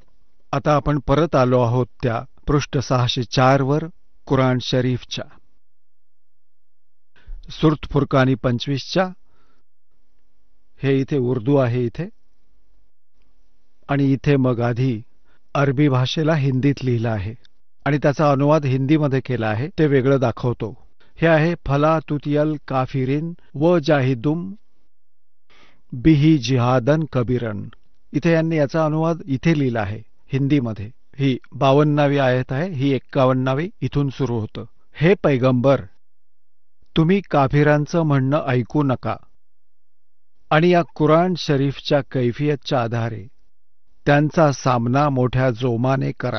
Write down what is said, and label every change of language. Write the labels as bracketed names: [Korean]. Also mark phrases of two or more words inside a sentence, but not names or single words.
[Marathi] आता आपण परत आलो आहोत त्या पृष्ठ 604 वर कुराण शरीफच्या, सुरत फुरकानी 25च्या. हे इथे उर्दू आहे इथे, आणि इथे मग आधी अरबी भाषेला हिंदीत लिहिलं आहे आणि त्याचा अनुवाद हिंदीमध्ये केला आहे, ते वेगळं दाखवतो. हे आहे [Arabic] فلا تطع الكافرين و جاهدهم به جهادا كبيرا. [Marathi] इथे यांनी याचा अनुवाद इथे लिहिला आहे हिंदीमध्ये. ही 52वी आयत आहे, ही 51वी इथून सुरू होतं. हे पैगंबर, तुम्ही काफिरांचं म्हणणं ऐकू नका आणि या कुराण शरीफच्या कैफियतच्या आधारे त्यांचा सामना मोठ्या जोमाने करा.